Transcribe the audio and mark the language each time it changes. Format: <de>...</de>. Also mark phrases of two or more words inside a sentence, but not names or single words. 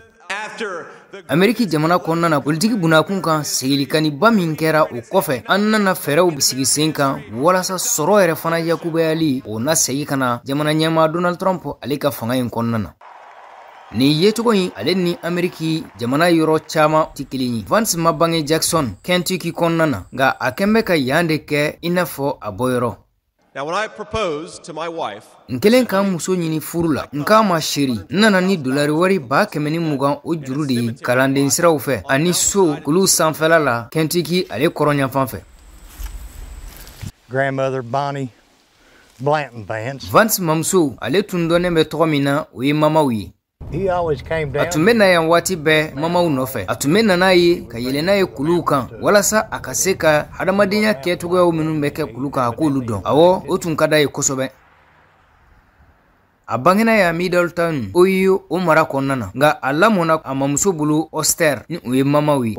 <bm>Ameriki jamana kɔnɔna na politiki bunakun kan segilikani ba min kɛra o kɔfɛ an nana fɛɛrɛw bisigi sen kan walasa sɔrɔ yɛrɛ fana yakubeyali o na segi kana jamana ɲɛma Donald Trump ale ka fanga in kɔnɔna na. Ni yecogo in ale ni Ameriki jamana yɔrɔ caman ti kelen ye. Vance ma bange Jackson, Kentucky kɔnɔna na nka a kɛn bɛ ka yan de kɛ i n'a fɔ a bɔyɔrɔ.</bm> <en>Now, when I proposed to my wife,</en> <bm>nkelen kan muso ɲini furu la nka ma sheri nana ni dolari wari 120 o juru de ye kalanden siraw fɛ ani so kulu sanfɛla la Kentucky ale kɔrɔnya fan fɛ.</bm> <en>Grandmother Bonnie Blanton Vance.</en> <bm>Vance mamuso ale tun dɔnnen bɛ tɔgɔ min na o ye mamaw ye.</bm> <en>He always came down.</en> <bm>A tun bɛ na yan waati bɛɛ mamaw nɔfɛ. A tun bɛ nana ye ka yɛlɛ n'a ye kuluw kan walasa a ka se ka hadamadenya kɛcogoyaw minnu bɛ kɛ kulu kan a k'olu dɔn. Awɔ, o tun ka d'a ye kosɛbɛ. A bangena ya Middletown, Ohio o mara kɔnɔna na nka a lamɔna a mamuso bolo Oster ni o ye mamaw ye.</bm>